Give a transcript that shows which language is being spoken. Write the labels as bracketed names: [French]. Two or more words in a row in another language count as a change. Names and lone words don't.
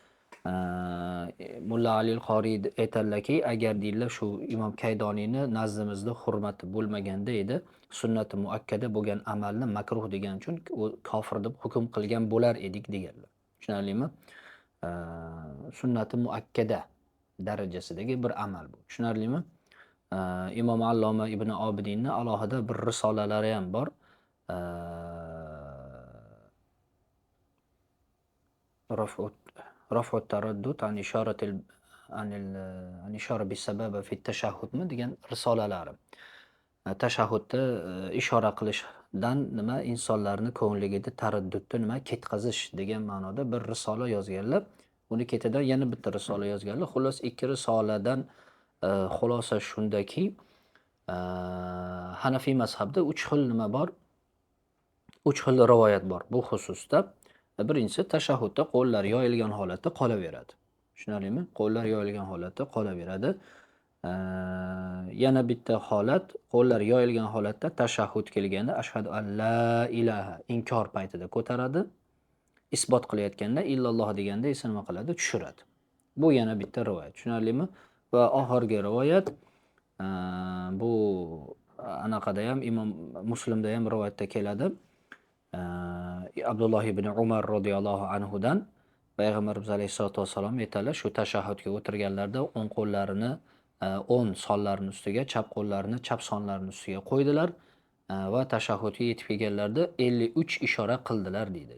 [Uzbek] Mulla Ali al-Qoriy aytadilarki, agar deydilar shu Imom Kaydoniyni nazdimizda hurmati bo'lmaganda edi, sunnati muakkada bo'lgan amalni makruh degan uchun u kofir deb hukm qilgan bo'lar edik deganlar. Tushunarlimi? Sunnati muakkada darajasidagi bir amal bu. Tushunarlimi? Imom Alloma Ibn Obidinni alohida bir risolalari ham bor. [Arabic] رفع التردد عن إشارة عن إشارة بالسبب في التشهد [Uzbek] degan risolalari. Tashahhudda ishora qilishdan nima insonlarni ko'ngligida taraddudni nima ketkazish degan ma'noda bir risola yozganlar. Uni ketidan yana bitta risola yozganlar. Xullas ikki risoladan xulosa shundaki, Hanafiy mazhabda 3 xil nima bor? 3 xil rivoyat bor bu xususda. Birinchisi tashahhudda qo'llar yoyilgan holatda qolaveradi. Tushunarlimi? Qo'llar yoyilgan holatda qolaveradi. Yana bitta holat, qo'llar yoyilgan holatda tashahhud kelganda [Arabic] أشهد أن لا إله [Uzbek] inkor paytida ko'taradi. Isbot qilayotganda illalloh deganda esa nima qiladi? Tushiradi. Bu yana bitta rivoyat. Tushunarlimi? Va oxirgi rivoyat bu anaqada ham Imom Muslimda ham rivoyatda keladi. Abdulloh ibn Umar [Arabic] رضي الله عنه [Uzbek] Payg'ambarimiz [Arabic] عليه الصلاة والسلام [Uzbek] aytadilar, shu tashahhudga o'tirganlarda o'ng qo'llarini o'ng sonlarini ustiga, chap qo'llarini chap sonlarini ustiga qo'ydilar va tashahhudga yetib kelganlarda 53 ishora qildilar deydi.